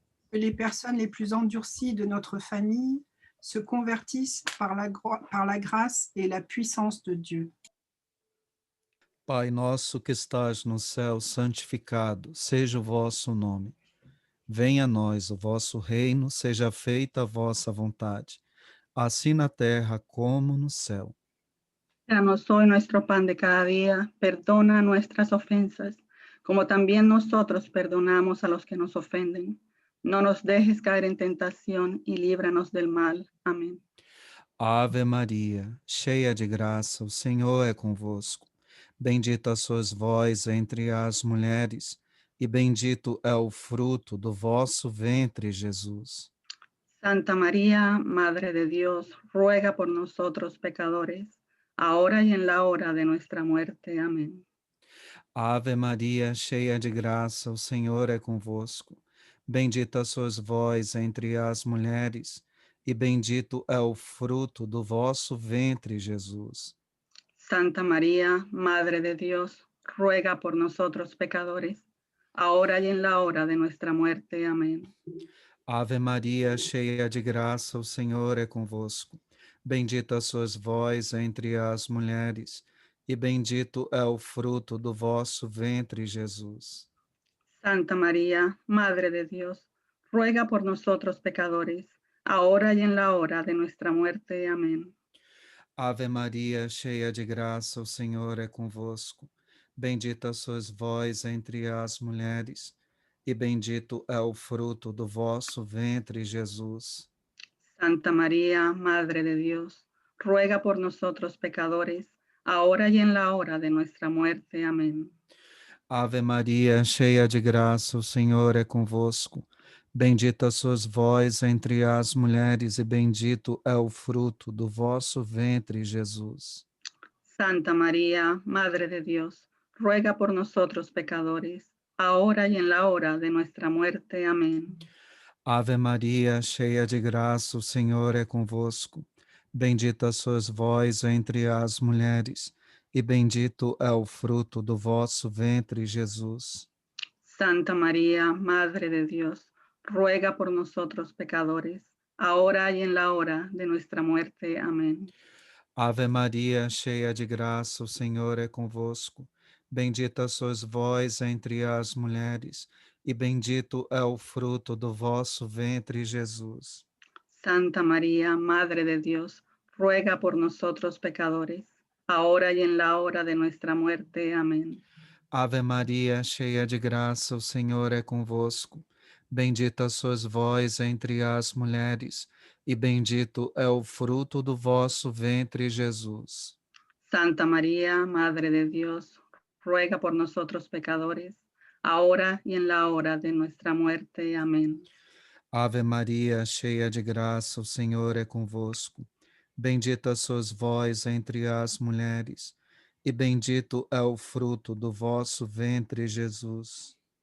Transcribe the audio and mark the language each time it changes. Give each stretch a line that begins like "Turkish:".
French: Que les personnes les plus endurcies de notre famille se convertissent par la grâce et la puissance de Dieu.
Portuguese: Pai nosso que estás no céu, santificado seja o vosso nome. Venha a nós o vosso reino, seja feita a vossa vontade, assim na terra como no céu.
Spanish: Danos hoy nuestro pan de cada día, perdona nuestras ofensas, como también nosotros perdonamos a los que nos ofenden. No nos dejes caer en tentación y líbranos del mal. Amén.
Portuguese: Ave Maria, cheia de graça, o Senhor é convosco. Bendita sois vós entre as mulheres, e bendito é o fruto do vosso ventre, Jesus.
Spanish: Santa María, Madre de Dios, ruega por nosotros pecadores, ahora y en la hora de nuestra muerte. Amén.
Portuguese: Ave Maria, cheia de graça, o Senhor é convosco. Bendita sois vós entre as mulheres, e bendito é o fruto do vosso ventre, Jesus.
Spanish: Santa María, Madre de Dios, ruega por nosotros pecadores, ahora y en la hora de nuestra muerte. Amén.
Portuguese: Ave Maria, cheia de graça, o Senhor é convosco. Bendita sois vós entre as mulheres, e bendito é o fruto do vosso ventre, Jesus.
Spanish: Santa María, Madre de Dios, ruega por nosotros pecadores, ahora y en la hora de nuestra muerte. Amén.
Portuguese: Ave Maria, cheia de graça, o Senhor é convosco. Bendita sois vós entre as mulheres, e bendito é o fruto do vosso ventre, Jesus.
Spanish: Santa María, Madre de Dios, ruega por nosotros pecadores, ahora y en la hora de nuestra muerte. Amén.
Portuguese: Ave Maria, cheia de graça, o Senhor é convosco. Bendita sois vós entre as mulheres, e bendito é o fruto do vosso ventre, Jesus.
Spanish: Santa María, Madre de Dios, ruega por nosotros pecadores, ahora y en la hora de nuestra muerte. Amén.
Portuguese: Ave Maria, cheia de graça, o Senhor é convosco. Bendita sois vós entre as mulheres, e bendito é o fruto do vosso ventre, Jesus.
Spanish: Santa María, Madre de Dios, ruega por nosotros pecadores, ahora y en la hora de nuestra muerte. Amén.
Portuguese: Ave Maria, cheia de graça, o Senhor é convosco. Bendita sois vós entre as mulheres, e bendito é o fruto do vosso ventre, Jesus.
Spanish: Santa María, Madre de Dios, ruega por nosotros pecadores, ahora y en la hora de nuestra muerte. Amén.
Portuguese: Ave Maria, cheia de graça, o Senhor é convosco. Bendita sois vós entre as mulheres, e bendito é o fruto do vosso ventre, Jesus.
Spanish: Santa María, Madre de Dios, ruega por nosotros pecadores, ahora y en la hora de nuestra muerte. Amén.
Portuguese: Ave Maria, cheia de graça, o Senhor é convosco. Bendita sois vós entre as mulheres, e bendito é o fruto do vosso ventre, Jesus.